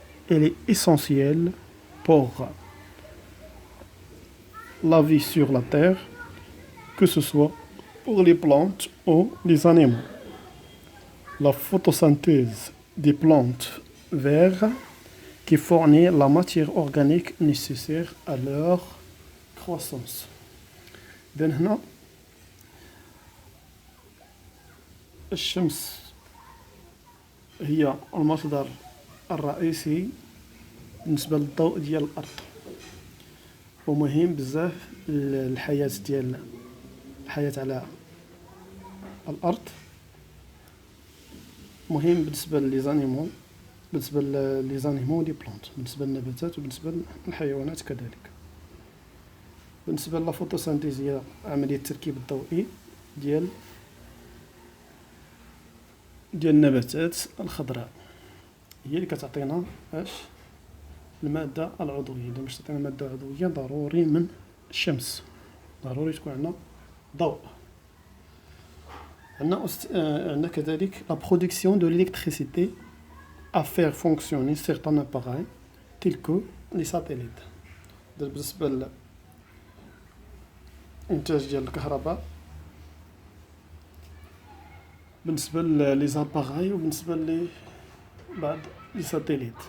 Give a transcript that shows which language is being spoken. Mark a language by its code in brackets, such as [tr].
[fr] Elle est essentielle pour la vie sur la Terre, que ce soit pour les plantes ou les animaux. La photosynthèse des plantes vertes qui fournit la matière organique nécessaire à leur croissance. [ar] إذن هنا الشمس هي المصدر الرئيسي بالنسبة للضوء ديال الأرض، ومهم بزاف للحياة ديال الحياة على الأرض. مهم بالنسبة للزانيمو، بالنسبة للزانيمو دي بلانت، بالنسبة للنباتات وبالنسبة للحيوانات كذلك. بالنسبة للفوتوسينثيز هي عملية التركيب الضوئي ديال النباتات الخضراء، هي اللي كتعطينا المادة العضوية. إذا باش تعطينا مادة عضوية ضروري من الشمس، ضروري تكون عندنا ضوء. عندنا كذلك [fr] la production de l'électricité à faire fonctionner certains appareils tels que les satellites. [ar] بالنسبة للإنتاج ديال الكهرباء، بالنسبة لي زاباغاي وبالنسبة لبعض لي ساتيليت.